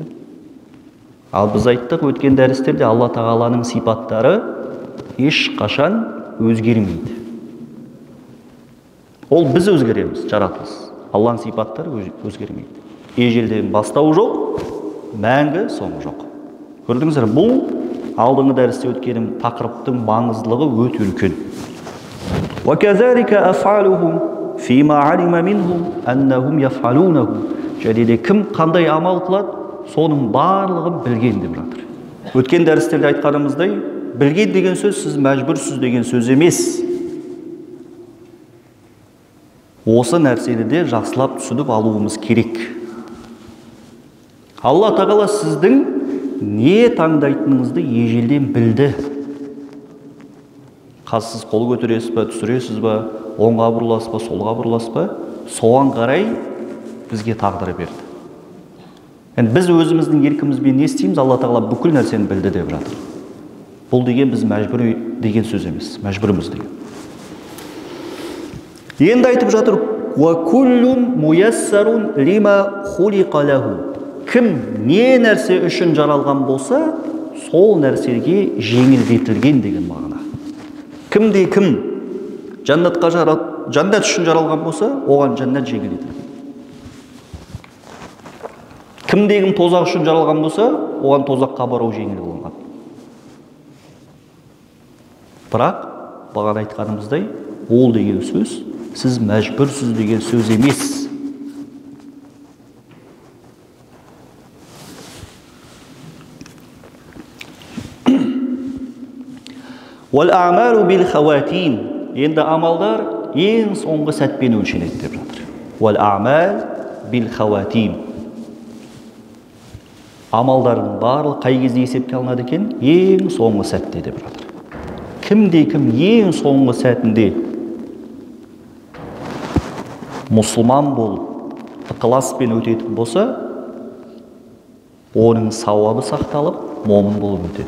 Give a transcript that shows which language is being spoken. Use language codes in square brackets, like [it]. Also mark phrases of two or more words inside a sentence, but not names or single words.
[kk] Ал біз айттық өткен дәрістерде Алла тағаланың сипаттары ешқашан өзгермейді. Ол біз өзгереміз, жаратылыс. Алланың сипаттары өзгермейді. Ежелден бастау жоқ, мәңгі соңы жоқ. Көрдіңіздер, бұл алдыңғы дәрісте өткенім тақырыптың маңыздылығы өте үлкен. [ar] وَكَذَلِكَ أَفْعَلُهُمْ فِيمَا عَلِمَ مِنْهُمْ أَنَّهُمْ يَفْعَلُونَهُ. [kk] Және де кім қандай амал қылады, соның барлығын білген деп жатыр. Өткен дәрістерде айтқанымыздай, білген деген сөз сіз мәжбүрсіз деген сөз емес. Осы нәрсені де жақсылап түсініп алуымыз керек. Алла тағала сіздің не таңдайтыныңызды ежелден білді. Қазір сіз қол көтересіз ба, түсіресіз ба, оңға бұрыласыз ба, солға бұрыласыз ба, соған қарай бізге тағдыр берді. Yani biz өзіміздің еркімізбен не істейміз, Алла тағала бүкіл нәрсені білді деп жатыр. Бұл деген біз мәжбүр деген сөз емес, мәжбүріміз деген. Енді айтып жатыр, [ar] وَكُلٌّ مُيَسَّرٌ لِمَا خُلِقَ لَهُ. [kk] Кім не нәрсе үшін жаралған болса, сол нәрсеге жеңілдетілген деген мағына. Кімде кім жаннат үшін жаралған болса, оған жаннат жеңілдетілген. Кімде кім тозақ үшін жаралған болса, оған тозаққа бару жеңіл болған. Бірақ бағана айтқанымыздай, ол деген сөз сіз мәжбүрсіз деген сөз емес. [ar] وَالْأَعْمَالُ بِالْخَوَاتِينَ. [kk] Енді амалдар ең соңғы сәтпен өлшенеді деп жатыр. [ar] وَالْأَعْمَالُ بِالْخَوَاتِينَ. [kk] Амалдардың барлық қай кезде есепке алынады екен? Ең соңғы сәтте деп жатыр. Кімде кім ең соңғы сәтінде мұсылман болып, ықыласпен өтетін болса, оның сауабы сақталып, момын болып өтеді.